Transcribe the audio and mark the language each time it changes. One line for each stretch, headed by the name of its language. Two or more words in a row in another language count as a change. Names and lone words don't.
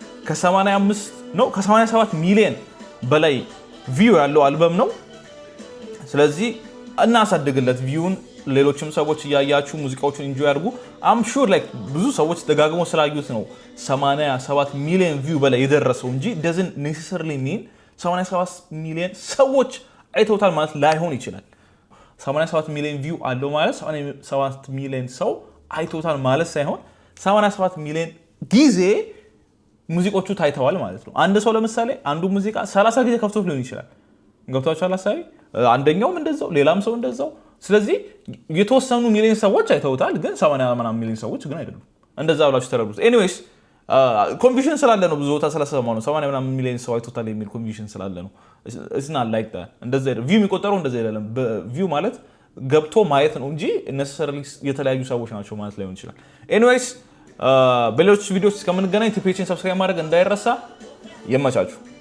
Amharic: ከ87 ሚሊዮን በላይ ቪው ያለው አልበም ነው ስለዚህ እናሳድግለት ቪውን ሌሎችም ሰዎች ያያችሁ ሙዚቃዎችን ኢንጆይ አድርጉ
English: I'm sure like
Amharic: ብዙ ሰዎች ደጋግሞ ስላዩት ነው 87 ሚሊዮን ቪው በላይ የደረሰው እንጂ
English: doesn't necessarily mean 87
Amharic: ሚሊዮን ሰዎች አይተውታል ማለት ላይሆን ይችላል 87 ሚሊዮን ቪው አለው ማለት 87 ሚሊዮን ሰው አይተውታል ማለት ሳይሆን 87 ሚሊዮን ጊዜ ሙዚቆቹ ታይተዋል ማለት ነው አንድ ሰው ለምሳሌ አንዱ ሙዚቃ 30 ጊዜ ከፍቶት ሊሆን ይችላል ገብታችኋል አሳቢ አንደኛውም እንደዛው ሌላም ሰው እንደዛው ስለዚህ የተወሰኑ ሚሊዮን ሰዎች አይተውታል ግን 80 ሚሊዮን ሰዎች ግን አይደሉም እንደዛ ብላችሁ ተረዱት
English: anyways conviction
Amharic: ስላለ ነው ብዙ ቦታ ስለሰማው ነው 80 ሚሊዮን ሰው አይተውታል የሚል ኮንቪዥን ስላለ ነው
English: it's not like that
Amharic: እንደዛ ቪው የሚቆጠረው እንደዛ አይደለም ቪው ማለት ገብቶ ማየት ነው እንጂ necessarily የተለያዩ ሰዎች ናቸው ማለት ላይሆን ይችላል ኤኒዌይስ በሌሎች ቪዲዮዎች እስከምንገናኝ ቲፒኤችን ሰብስክራይብ ማድረግ እንዳይረሳ ይመቻችሁ